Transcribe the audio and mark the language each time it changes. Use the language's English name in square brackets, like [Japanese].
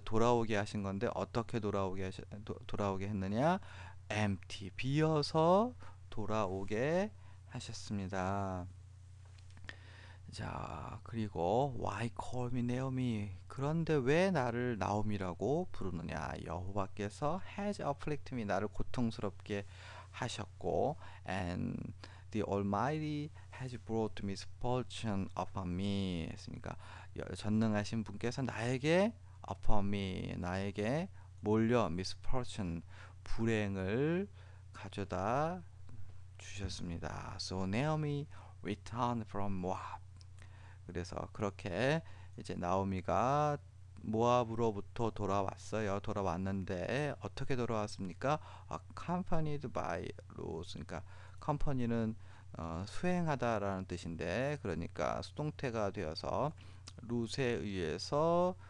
[Korean] 돌아오게 하신 건데 어떻게 돌아오게 했느냐? empty, 비어서 돌아오게 하셨습니다. 자, 그리고 [English] why call me Naomi? [Korean] 그런데 왜 나를 나오미라고 부르느냐? 여호와께서 [English] has afflicted me, [Korean] 나를 고통스럽게 하셨고, [English] and the Almighty has brought misfortune upon me. [Korean] 했으니까 전능하신 분께서 나에게 [English] upon me, [Korean] 나에게 몰려 misfortune, 불행을 가져다 주셨습니다. [English] So Naomi returned from Moab. [Korean] 그래서 그렇게 이제 나오미가 모압으로부터 돌아왔는데 어떻게 돌아왔습니까? [English] accompanied by Ruth. [Korean] 그러니까 accompany는 수행하다라는 뜻인데, 그러니까 수동태가 되어서 룻에 의해서